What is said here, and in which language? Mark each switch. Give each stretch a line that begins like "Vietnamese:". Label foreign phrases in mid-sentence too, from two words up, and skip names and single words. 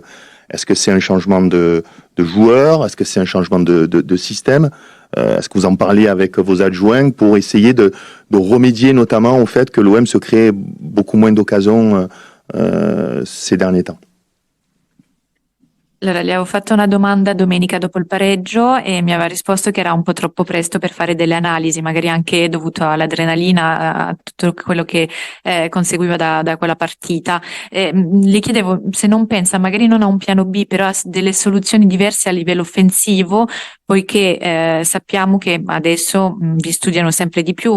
French: Est-ce que c'est un changement de joueur? Est-ce que c'est un changement de système? Est-ce que vous en parlez avec vos adjoints pour essayer de remédier notamment au fait que l'OM se crée beaucoup moins d'occasions ces derniers temps?
Italian: Allora, gli avevo fatto una domanda domenica dopo il pareggio e mi aveva risposto che era un po' troppo presto per fare delle analisi, magari anche dovuto all'adrenalina, a tutto quello che conseguiva da quella partita. Le chiedevo se non pensa, magari non a un piano B, però a delle soluzioni diverse a livello offensivo, poiché sappiamo che adesso vi studiano sempre di più.